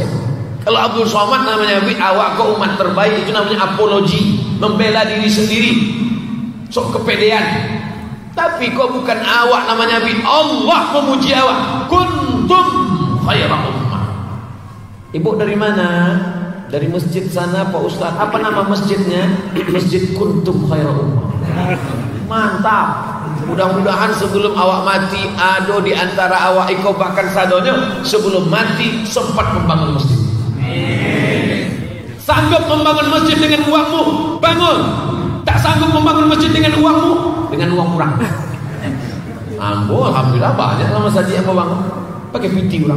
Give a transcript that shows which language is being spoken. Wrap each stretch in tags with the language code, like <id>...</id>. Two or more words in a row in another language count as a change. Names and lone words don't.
<id>Kalau Abdul Somad namanya awak kau umat terbaik, itu namanya apologi, membela diri sendiri, sok kepedean. Tapi kau bukan awak namanya Allah memuji awak.</id> <ar>كنتم خير أمة.</ar> <id>Ibu dari mana? Dari masjid sana Pak Ustaz. Apa nama masjidnya? Masjid Kuntum Khaira Ummah. Mantap. Mudah-mudahan sebelum awak mati, ado di antara awak iko bahkan sadonya sebelum mati sempat membangun masjid. Sanggup membangun masjid dengan uangmu, bangun. Tak sanggup membangun masjid dengan uangmu, dengan uang orang. Ambo alhamdulillah banyak lama saja yang membangun pakai piti orang.</id>